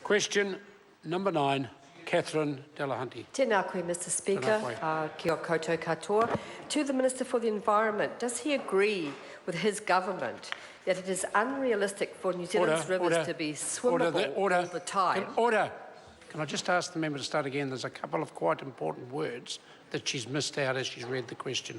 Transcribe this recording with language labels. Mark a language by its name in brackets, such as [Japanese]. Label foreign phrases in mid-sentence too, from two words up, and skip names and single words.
[English] Question number 9, Catherine Delahunty. [Māori] Tēnā koe, [English] Mr Speaker. [Māori] Kia koutou katoa. [English] To the Minister for the Environment, does he agree with his government that it is unrealistic for New Zealand's rivers to be swimmable all the time? Can I just ask the member to start again? There's a couple of quite important words that she's missed out as she's read the question.